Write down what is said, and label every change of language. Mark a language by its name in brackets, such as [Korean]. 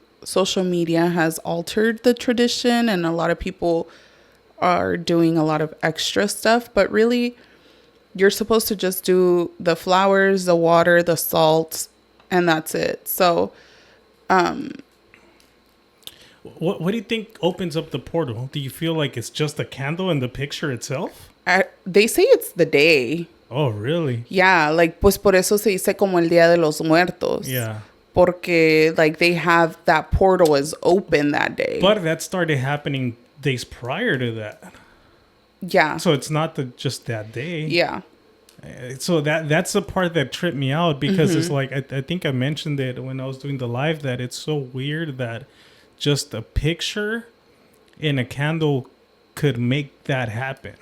[English] social media has altered the tradition, and a lot of people are doing a lot of extra stuff, but really you're supposed to just do the flowers, the water, the salt, and that's it. So what do you think opens up the portal? Do you feel like it's just a candle in the picture itself? They say it's the day. Oh, really? Yeah, like, [Spanish] pues por eso se dice como el Día de los Muertos. [English] Yeah. Porque, like, they have that portal is open that day. But that started happening days prior to that. Yeah. So it's not just that day. Yeah. So that's the part that tripped me out, because it's like, I think I mentioned it when I was doing the live, that it's so weird that just a picture in a candle could make that happen.